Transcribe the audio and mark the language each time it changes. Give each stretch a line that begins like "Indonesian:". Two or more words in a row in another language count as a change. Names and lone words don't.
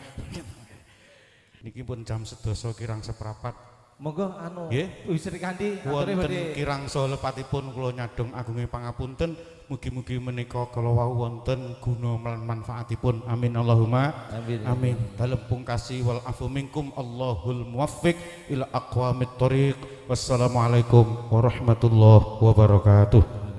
Javanese: Niki pun jam 11 kirang seprapat. Monggo anu Sri Kandi wonten kirang salepatipun kula nyadong agunge pangapunten. Mugi-mugi menika kala wau wonten guna lan manfaatipun.
Arabic: آمين اللهم آمين.
Javanese: Dalem pungkasi
Arabic: والعفو منكم الله الموفق إلى أقوم الطريق. والسلام عليكم ورحمة الله وبركاته.